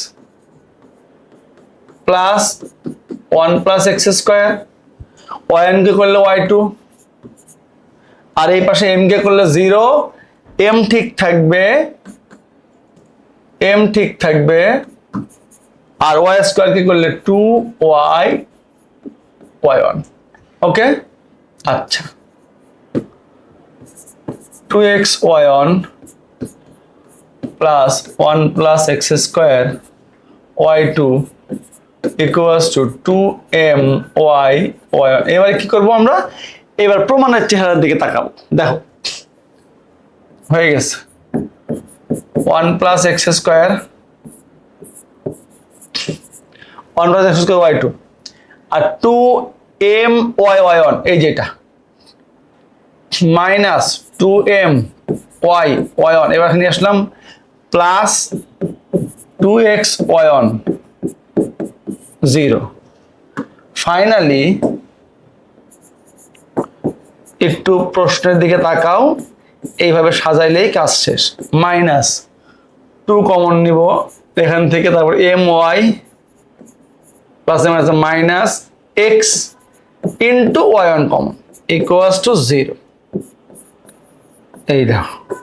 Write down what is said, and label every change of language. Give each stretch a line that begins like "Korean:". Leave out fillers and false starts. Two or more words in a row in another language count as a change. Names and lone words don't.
English: plus 1 plus x square y1
Bangla: কে করলে y2 আর এই পাশে m কে করলে 0 m ঠিক থাকবে আর y স্কয়ার কে করলে 2y y1 ওকে আচ্ছা 2x y1
English: plus 1 plus x square y2 equals to 2m y y1
Bangla: এবার কি করব আমরা এবার প্রমাণের চেহারার দিকে তাকাবো দেখো হয়ে গেছে
English: 1 plus x square 1 plus x square y2
Bangla: আর 2m y y1 এই যেটা মাইনাস 2m y y1 এবার এখানে আসলাম প্লাস 2x y1 0 ফাইনালি একটু প্রশ্নের দিকে তাকাও এইভাবে সাজাইলেই কাজ শেষ মাইনাস 2 কমন নিব এখান থেকে তারপর my
English: plus minus x into y1
Bangla: কমন
English: equals to 0
Bangla: এই দেখো